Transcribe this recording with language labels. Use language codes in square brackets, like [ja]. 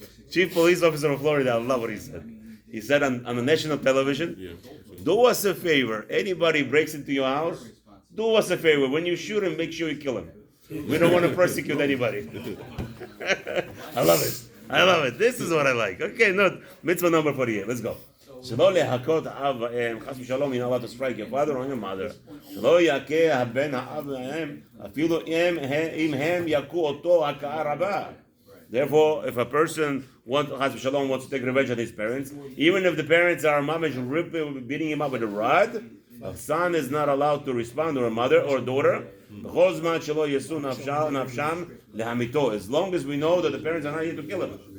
[en] Chief police officer of Florida, I love what he said. He said on the national television, do us a favor, anybody breaks into your house, do us a favor, when you shoot him, make sure you kill him. We don't want to persecute anybody. I love it. I love it. This is what I like. Okay, no, mitzvah number 48. Let's go. [he] שלא להכות אב ואם, חס ושלום, [en] you're not allowed to strike your father or your mother. [he] שלא יכה הבן האב ואם, אפילו אם הם יכו אותו הכאה רבה. [en] Therefore, if a person wants to take revenge on his parents, even if the parents are mamish beating him up with a rod, a son is not allowed to respond, or a mother or a daughter. As long as we know that the parents are not here to kill him.